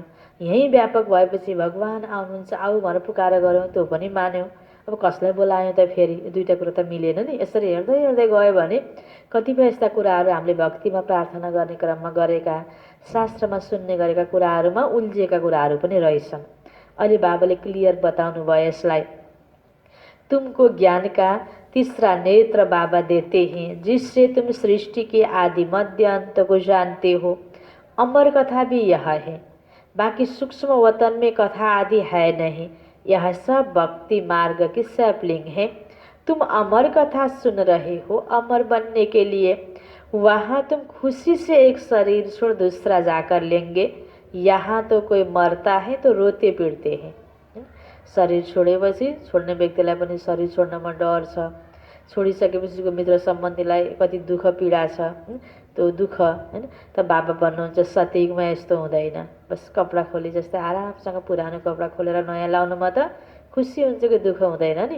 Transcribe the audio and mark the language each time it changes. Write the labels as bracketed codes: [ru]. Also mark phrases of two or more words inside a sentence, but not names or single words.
[ne] यहीँ व्यापक भएपछि भगवान आउनुहुन्छ, आऊ भनेर पुकार गऱ्यौँ, त्यो पनि मान्यौँ। अब कसलाई बोलायौँ त फेरि? दुईटा कुरा त मिलेन नि। यसरी हेर्दै हेर्दै गयो भने कतिपय यस्ता कुराहरू हामीले भक्तिमा प्रार्थना गर्ने क्रममा गरेका, शास्त्रमा सुन्ने गरेका कुराहरूमा उल्झिएका कुराहरू पनि रहेछन्। अहिले बाबाले क्लियर बताउनु भयो यसलाई। [hi] तुमको ज्ञान का तीसरा नेत्र बाबा देते हैं, जिससे तुम सृष्टि के आदि मध्य अंत को जानते हो। अमर कथा भी यह है, बाकी सूक्ष्म वतन में कथा आदि है नहीं। यह सब भक्ति मार्ग की सैपलिंग है। तुम अमर कथा सुन रहे हो अमर बनने के लिए। वहाँ तुम खुशी से एक शरीर छोड़ दूसरा जाकर लेंगे। यहाँ तो कोई मरता है तो रोते पीटते हैं। [ne] शरीर छोडेपछि छोड्ने व्यक्तिलाई पनि शरीर छोड्नमा डर छ। छोडिसकेपछिको मित्र सम्बन्धीलाई कति दुःख पीडा छ, त्यो दुःख हैन। त बाबा भन्नुहुन्छ सतिकमा यस्तो हुँदैन। बस कपडा खोली जस्तै आरामसँग पुरानो कपडा खोलेर नयाँ लाउनुमा त खुसी हुन्छ कि दुःख हुँदैन नि।